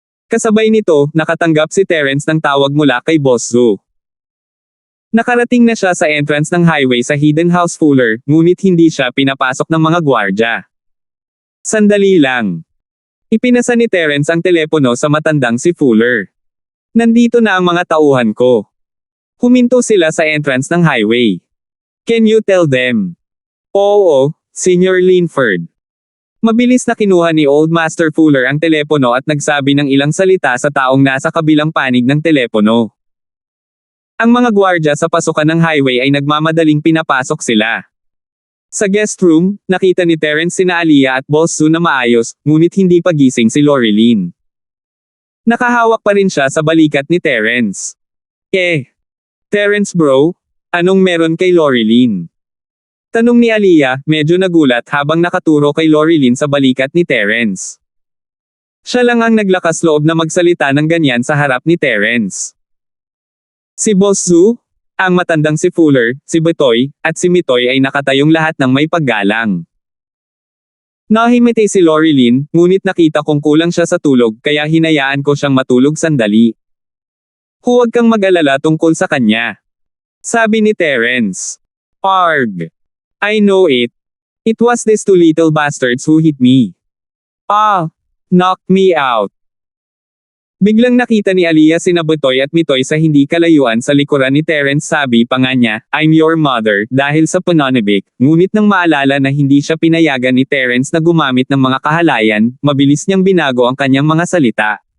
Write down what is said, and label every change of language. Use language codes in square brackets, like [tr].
[tl] Kasabay nito, nakatanggap si Terence ng tawag mula kay Boss Zoo. Nakarating na siya sa entrance ng highway sa Hidden House Fuller, ngunit hindi siya pinapasok ng mga gwardya. Sandali lang. Ipinasa ni Terence ang telepono sa matandang si Fuller. Nandito na ang mga tauhan ko. Huminto sila sa entrance ng highway. [en] Can you tell them? [tl] Oo, Senior Linford. Mabilis na kinuha ni Old Master Fuller ang telepono at nagsabi ng ilang salita sa taong nasa kabilang panig ng telepono. Ang mga gwardya sa pasukan ng highway ay nagmamadaling pinapasok sila. Sa guest room, nakita ni Terence sina Aliyah at Boss Sue na maayos, ngunit hindi pa gising si Lorilyn. Nakahawak pa rin siya sa balikat ni Terence. Terence bro, anong meron kay Lorilyn? Tanong ni Aliyah, medyo nagulat habang nakaturo kay Lorilyn sa balikat ni Terence. Siya lang ang naglakas loob na magsalita ng ganyan sa harap ni Terence. Si Boss Sue, ang matandang si Fuller, si Betoy, at si Mitoy ay nakatayong lahat ng may paggalang. Nahimiti si Lorilyn, ngunit nakita kong kulang siya sa tulog kaya hinayaan ko siyang matulog sandali. Huwag kang mag-alala tungkol sa kanya. Sabi ni Terence. Arg! [en] I know it. It was these two little bastards who hit me. Knocked me out. [tl] Biglang nakita ni Aliyah sina Betoy at Mitoy sa hindi kalayuan sa likuran ni Terence, sabi pa nga niya, [en] I'm your mother, [tl] dahil sa pananabik, ngunit nang maalala na hindi siya pinayagan ni Terence na gumamit ng mga kahalayan, mabilis niyang binago ang kanyang mga salita.